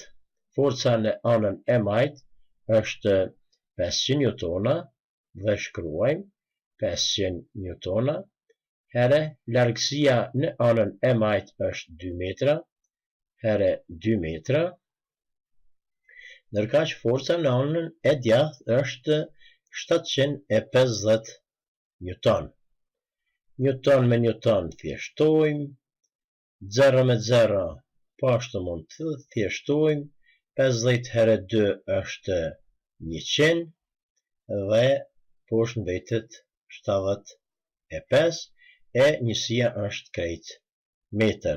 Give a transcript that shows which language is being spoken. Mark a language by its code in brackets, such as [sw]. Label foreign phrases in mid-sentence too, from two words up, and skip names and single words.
[sq] Forca në anën e majtë është 500 newtona dhe shkruajmë 500 newtona, here largësia në anën e majtë është 2 metra, here 2 metra, ndërkaq forca në anën e djathtë është 750 newton. Newton me newton thjeshtojmë, 0 me 0 po ashtu mund të thjeshtojmë, 50 herë 2 është 100 dhe poshtë mbetet 75 e njësia është krejt metër.